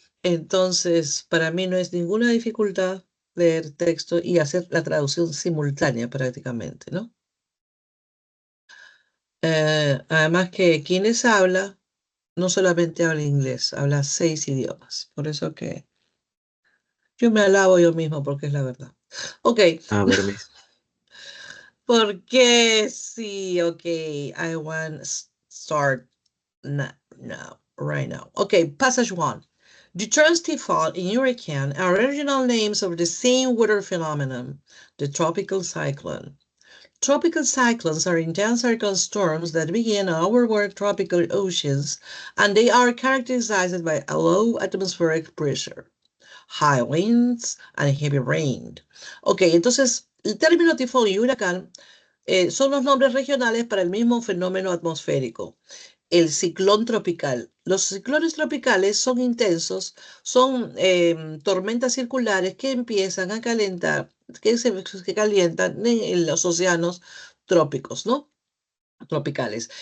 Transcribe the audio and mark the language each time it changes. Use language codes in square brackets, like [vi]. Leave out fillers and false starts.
[es] Entonces, para mí no es ninguna dificultad leer texto y hacer la traducción simultánea prácticamente, ¿no? Además que quien les habla no solamente habla inglés, habla 6 idiomas. Por eso que yo me alabo yo mismo porque es la verdad. Ok, A ver, Miss. porque sí, [en] ok, I want to start now, right now. Okay, passage 1. The terms default in Hurricane are original names of the same weather phenomenon, the tropical cyclone. Tropical cyclones are intense circle storms that begin over tropical oceans, and they are characterized by a low atmospheric pressure, high winds, and heavy rain. [es] Ok, entonces el término tifón y huracán son los nombres regionales para el mismo fenómeno atmosférico, el ciclón tropical. Los ciclones tropicales son intensos, son tormentas circulares que empiezan a calentar, que calientan en los océanos trópicos, ¿no? Tropicales.